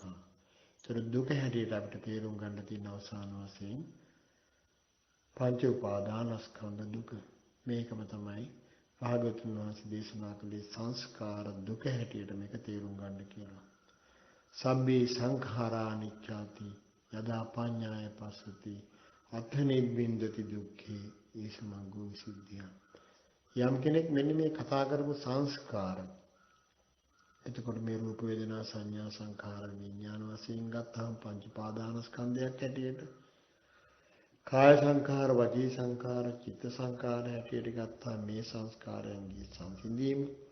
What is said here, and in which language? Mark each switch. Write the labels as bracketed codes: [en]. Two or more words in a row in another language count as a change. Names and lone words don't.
[si] ඒතර දුක හැටියට අපිට තේරුම් ගන්න තියෙන අවසාන වශයෙන් පංච උපාදානස්කන්ධ දුක. මේකම තමයි භාගතුන් වහන්සේ දේශනා කළේ සංස්කාර දුක හැටියට මේක තේරුම් ගන්න කියලා. [pi] සබ්බේ සංඛාරා අනිච්චාති යදා පඤ්ඤාය පස්සති අත්ථ නිබ්බින්දති දුක්ඛේ ඒසමග්ගෝ විසුද්ධිය. [si] යම් කෙනෙක් මෙන්න මේ කතා කරපු සංස්කාර, එතකොට මේ රූප වේදනා සංඥා සංඛාර විඥාන වශයෙන් ගත්තාම පංච පාදානස්කන්ධයක් හැටියට, කාය සංඛාර, වචී සංඛාර, චිත්ත සංඛාර හැටියට ගත්තා මේ සංස්කාරයන්ගේ සංසිඳීම.